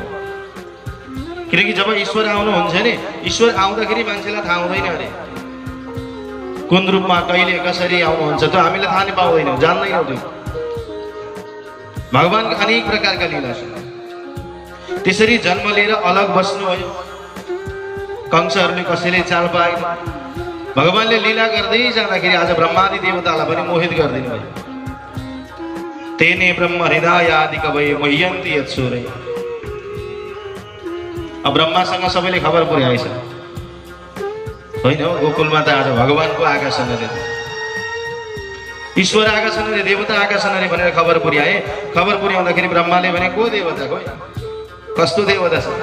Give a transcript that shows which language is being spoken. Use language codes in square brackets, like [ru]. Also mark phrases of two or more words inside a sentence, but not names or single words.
[ne] किनकि जब ईश्वर आउनुहुन्छ नि, ईश्वर आउँदाखेरि मान्छेलाई थाहा हुँदैन अरे कुन रूपमा कहिले कसरी आउनुहुन्छ, त्यो हामीलाई थाहा नै पाउँदैनौँ, जान्दैनौँ। त्यो भगवानको अनेक प्रकारका लीला छन्। त्यसरी जन्म लिएर अलग बस्नुभयो। कंसहरूले कसैले चाल पाएन। भगवानले लीला गर्दै जाँदाखेरि आज ब्रह्मादि देवतालाई पनि मोहित गरिदिनु भयो। [sa] तेने ब्रह्म हृदयादि कवये मह्यन्ति यत्सूरे। [ne] अब ब्रह्मासँग सबैले खबर पुर्याएछ होइन हो, गोकुलमा त आज भगवानको आएका छन् अरे, ईश्वर आएका छन् अरे, देवता आएका छन् अरे भनेर खबर पुर्याए। खबर पुर्याउँदाखेरि ब्रह्माले भने को देवता, कोही कस्तो देवता छ?